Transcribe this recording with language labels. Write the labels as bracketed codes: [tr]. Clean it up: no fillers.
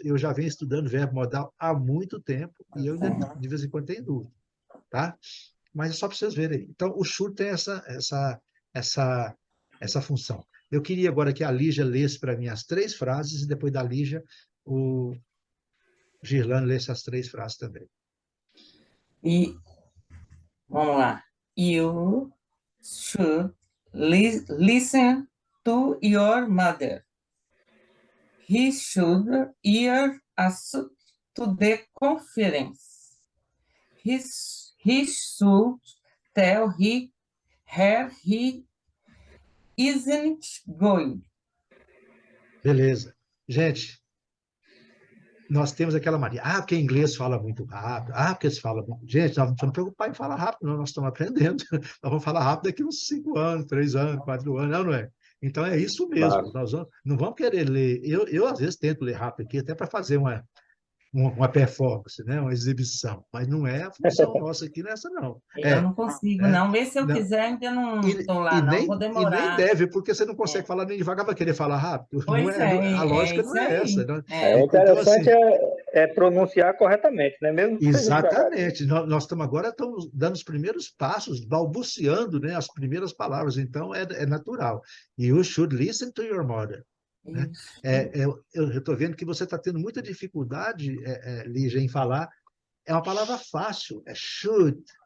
[pt] Eu já venho estudando verbo modal há muito tempo e eu ainda, de vez em quando, tenho dúvida, tá? Mas é só para vocês verem. Então, o should tem essa função. Eu queria agora que a Lígia lesse para mim as 3 frases e depois da Lígia, o Girlane lesse as 3 frases também. E, vamos lá. [en] You should listen to your mother. He should hear us to the conference. He should tell her he isn't going. [pt] Beleza. Gente, nós temos aquela mania. Ah, porque inglês fala muito rápido. Ah, porque se fala muito. Gente, nós não estamos preocupados em falar rápido, não. Nós estamos aprendendo. Nós vamos falar rápido daqui uns 5 anos, 3 anos, 4 anos, não é? Então é isso mesmo. Claro. Nós não vamos querer ler. Eu, às vezes, tento ler rápido aqui, até para fazer uma performance, né? Uma exibição. Mas não é a função nossa aqui nessa, não. Eu não consigo, não. Vê se eu quiser, ainda não estou lá, não. Vou demorar. E nem deve, porque você não consegue falar nem devagar, vai querer falar rápido. Pois a lógica não é essa. Não? O interessante então, assim, é pronunciar corretamente, né? Mesmo que exatamente. Nós estamos agora dando os primeiros passos, balbuciando, né, as primeiras palavras. Então, é natural. [en] You should listen to your mother. [pt] Né? Eu estou vendo que você está tendo muita dificuldade, Lígia, em falar. É uma palavra fácil, é should.